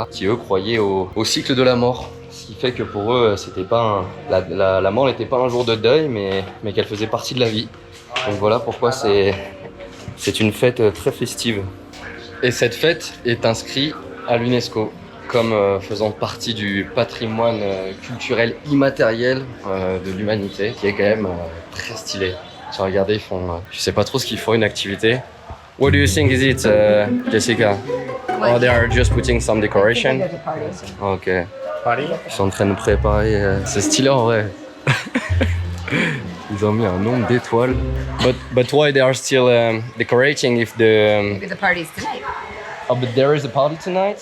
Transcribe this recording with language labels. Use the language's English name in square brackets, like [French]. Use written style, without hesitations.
[French] qui eux croyaient au cycle de la mort. Ce qui fait que pour eux, c'était pas la mort n'était pas un jour de deuil, mais qu'elle faisait partie de la vie. Donc voilà pourquoi c'est une fête très festive. Et cette fête est inscrite à l'UNESCO comme faisant partie du patrimoine culturel immatériel de l'humanité, qui est quand même très stylé. J'ai regardé, ils font, je sais pas trop ce qu'ils font, une activité. [English] What do you think is it, Jessica? Oh, they are just putting some decoration. Ok. [French] Paris. Ils sont en train de préparer. C'est stylé en vrai. Ils ont mis un nombre d'étoiles. [English] But why they are still decorating if the Maybe the party's tonight. Oh, but there is a party tonight?